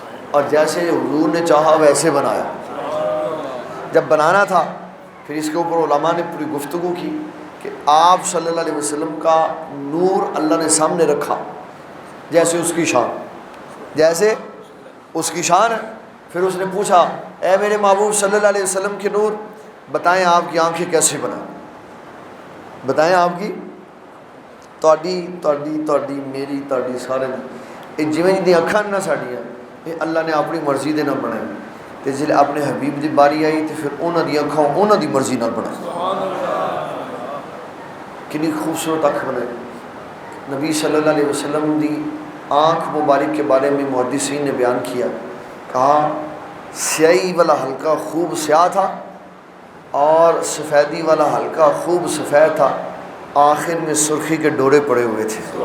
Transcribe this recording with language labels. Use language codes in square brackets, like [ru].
[ur] اور جیسے حضور نے چاہا ویسے بنایا. جب بنانا تھا پھر اس کے اوپر علماء نے پوری گفتگو کی کہ آپ صلی اللہ علیہ وسلم کا نور اللہ نے سامنے رکھا جیسے اس کی شان، جیسے اس کی شان ہے. پھر اس نے پوچھا اے میرے محبوب صلی اللہ علیہ وسلم کے نور بتائیں آپ کی آنکھیں کیسے بنائیں؟ بتائیں آپ کی [pa] تہاڈی میری تہاڈی سارے یہ جویں دی اکھاں نہ ساڈیاں یہ اللہ نے اپنی مرضی دے نال بنائی تے جلے اپنے حبیب دی باری آئی تے پھر انہاں دی اکھاں انہاں دی مرضی نال بنائی. کنی خوبصورت اکھ بنائی. [ur] نبی صلی اللہ علیہ وسلم دی آنکھ مبارک کے بارے میں محدثین نے بیان کیا, کہا سیاہی والا حلقہ خوب سیاہ تھا اور سفیدی والا حلقہ خوب سفید تھا, آخر میں سرخی کے ڈورے پڑے ہوئے تھے.